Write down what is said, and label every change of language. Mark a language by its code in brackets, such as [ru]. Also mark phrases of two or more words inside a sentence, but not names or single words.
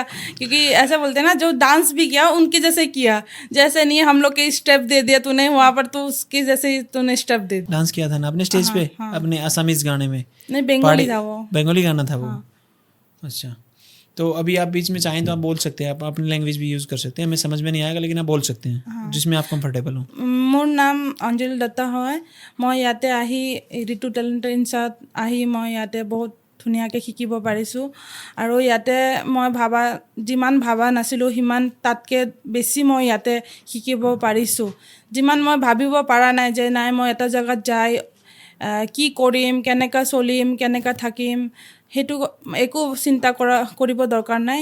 [hi] क्योंकि ऐसा बोलते हैं ना, जो डांस भी किया उनके जैसे किया, जैसे नहीं हम लोग के स्टेप दे दिया तूने वहाँ पर, तो उसके जैसे ही तूने स्टेप दे दिया। डांस किया था ना अपने स्टेज पे? अपने असमीज गाने में? नहीं, बंगाली था वो। बंगाली गाना था वो? अच्छा। तो अभी आप बीच में चाहें तो आप बोल सकते हैं, आप अपनी लैंग्वेज भी यूज़ कर सकते हैं, हमें समझ में नहीं आएगा लेकिन आप बोल सकते हैं जिसमें आप कंफर्टेबल हो। [as] মোৰ নাম অঞ্জলি দত্তা হয়। মই ইয়াতে আহি ঋতু টেলেণ্ট ইনচাত আহি মই ইয়াতে বহুত ধুনীয়াকৈ শিকিব পাৰিছোঁ আৰু ইয়াতে মই যিমান ভাবা নাছিলোঁ সিমান তাতকৈ বেছি মই ইয়াতে শিকিব পাৰিছোঁ। যিমান মই ভাবিব পৰা নাই যে নাই মই এটা জেগাত যাই কি কৰিম, কেনেকৈ চলিম, কেনেকৈ থাকিম, সেইটো একো চিন্তা কৰিব দৰকাৰ নাই।